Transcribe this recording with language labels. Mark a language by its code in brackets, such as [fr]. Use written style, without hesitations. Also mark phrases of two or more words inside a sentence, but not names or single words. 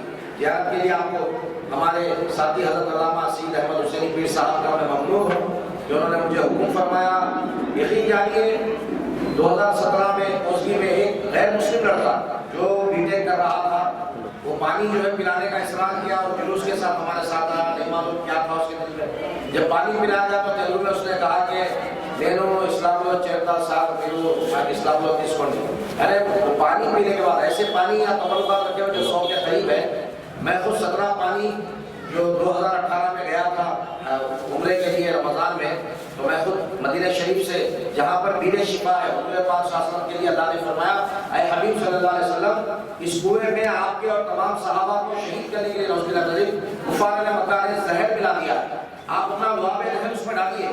[ur] زیارت کے لیے آپ کو ہمارے ساتھی حضرت علامہ سید احمد حسینی پیر صاحب کا میں ممنون ہوں کہ انہوں نے مجھے حکم فرمایا. یقین جانیے 2017 میں اوسگی میں ایک غیر مسلم لڑکا جو بی ٹیک کر رہا تھا, وہ پانی جو ہے پلانے کا اصرار کیا اور جلوس کے ساتھ ہمارے ساتھ آیا. نہیں معلوم کیا تھا اس کے دل میں. جب پانی پلایا گیا تو تیلگو میں اس نے کہا کہ [te] నేను ఇస్లాంలో చేరతా సార్ మీరు నాకు ఇస్లాంలో తీసుకోండి. [ur] ارے وہ پانی پینے کے بعد ایسے پانی یا تبرکات رکھے ہوئے جو 100 کے قریب ہے. میں خود 17 پانی جو 2018 میں گیا تھا عمرے کے لیے رمضان میں, تو میں خود مدینہ شریف سے جہاں پر بیر شفا ہے, حضور پاک [ar] صلی اللہ علیہ وسلم [ur] کے لیے اللہ نے فرمایا اے حبیب [ar] صلی اللہ علیہ وسلم [ur] اس کنویں میں آپ کے اور تمام صحابہ کو شہید کرنے کے لیے [ar] نوز باللہ [ur] غریب کفار نے مکہ نے زہر ملا دیا, آپ اپنا لعاب رحم اس میں ڈالیے.